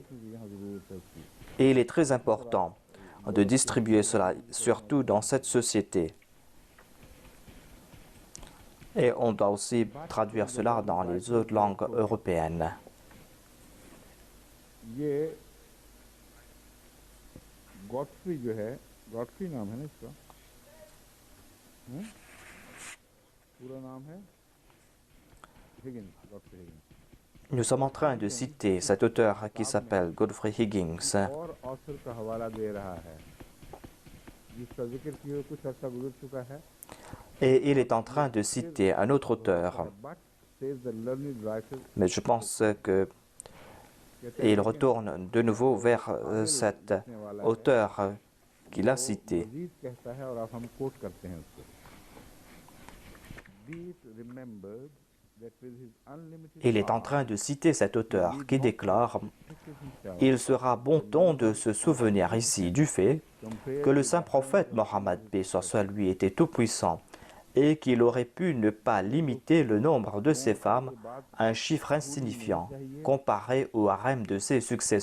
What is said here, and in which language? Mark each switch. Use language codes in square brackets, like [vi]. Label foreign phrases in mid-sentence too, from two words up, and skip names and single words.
[fr] Et il est très important de distribuer cela, surtout dans cette société. Et on doit aussi traduire cela dans les autres langues européennes. [ur] Godfrey نام ہے نا اس کا، پورا نام ہے Higgins, Godfrey Higgins. [fr] Nous sommes en train de citer cet auteur qui s'appelle Godfrey Higgins. [ur] اور author کا حوالہ دے رہا ہے جس کا ذکر کیے کچھ عرصہ گزر چکا ہے. [fr] Et il est en train de citer un autre auteur. Mais je pense que il retourne de nouveau vers cet auteur qu'il a cité. Il est en train de citer cet auteur qui déclare « Il sera bon ton de se souvenir ici du fait que le saint prophète Mohammed paix soit lui était tout-puissant et qu'il aurait pu ne pas limiter le nombre de ses femmes à un chiffre insignifiant comparé au harem de ses successeurs.